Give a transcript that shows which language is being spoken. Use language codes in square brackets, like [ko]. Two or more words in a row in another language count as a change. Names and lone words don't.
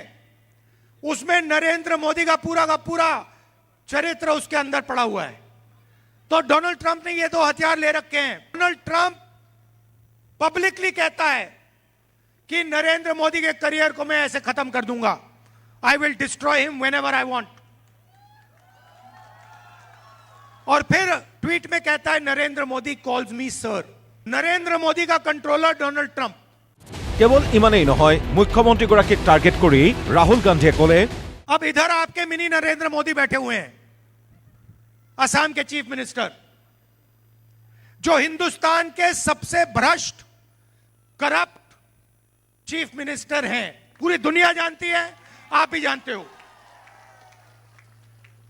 [hi] उसमें नरेंद्र मोदी का पूरा चरित्र उसके अंदर पड़ा हुआ है। तो डोनाल्ड ट्रंप ने ये 2 हथियार ले रखे हैं। डोनाल्ड ट्रंप पब्लिकली कहता है कि नरेंद्र मोदी के करियर को मैं ऐसे खत्म कर दूंगा। [en] I will destroy him whenever I want. [hi] और फिर ट्वीट में कहता है नरेंद्र मोदी [en] calls me sir. [hi] नरेंद्र मोदी का कंट्रोलर डोनाल्ड ट्रंप। [as] কেৱল ইমানেই নহয়, মুখ্যমন্ত্ৰীগৰাকীক টাৰ্গেট কৰি ৰাহুল গান্ধীয়ে ক'লে, [hi] अब इधर आपके मिनी नरेंद्र मोदी बैठे हुए हैं, असम के [en] chief minister, [hi] जो हिंदुस्तान के सबसे भ्रष्ट [en] corrupt chief minister [hi] हैं। पूरी दुनिया जानती है, आप भी जानते हो।